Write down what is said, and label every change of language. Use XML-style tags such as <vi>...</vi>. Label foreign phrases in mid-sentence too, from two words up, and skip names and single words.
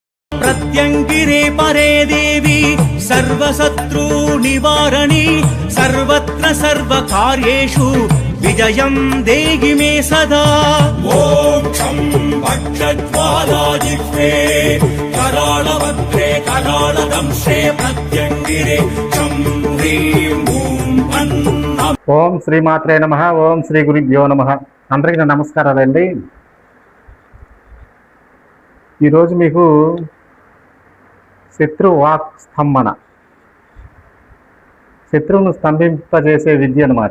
<sa>प्रत्यंगिरे परे देवी सर्वशत्रु निवारणी सर्वत्र सर्वकार्येषु विजयं देहि मे सदा। मोक्षं भक्षज्वालाजिह्वे करालभद्रे करालदंशे प्रत्यंगिरे चं ह्रीं ॐ अन्नम्। ఓం శ్రీమాత్రే నమః. ఓం శ్రీ గురుభ్యో నమః.</sa> <te>అందరికీ నా నమస్కారాలండి. ఈరోజు మీకు శత్రు వాక్ స్తంభన, శత్రువును స్తంభింపజేసే విద్య అన్నమాట.</te>